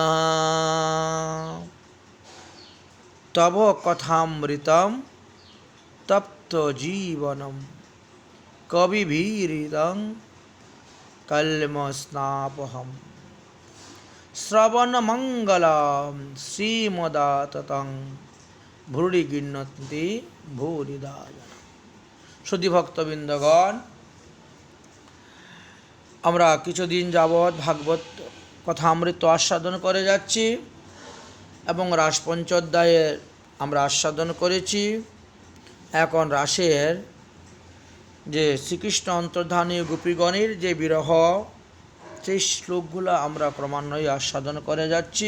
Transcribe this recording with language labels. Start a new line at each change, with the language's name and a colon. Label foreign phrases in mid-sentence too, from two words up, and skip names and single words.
Sanskrit: तव कथामृतं तप्त जीवनं कविभिरीरितं कल्मषापहम् श्रवणमङ्गलं श्रीमदाततं भूरि गृह्णन्ति भूरिदा जना।
Bangla: সুধী ভক্তবৃন্দগণ, আমরা কিছুদিন যাবৎ ভাগবত কথামৃত আস্বাদন করে যাচ্ছি এবং রাসপঞ্চোধ্যায়ে আমরা আস্বাদন করেছি। এখন রাসের যে শ্রীকৃষ্ণ অন্তর্ধানী গোপীগণের যে বিরহ, সেই শ্লোকগুলো আমরা ক্রমান্বয়ে আস্বাদন করে যাচ্ছি।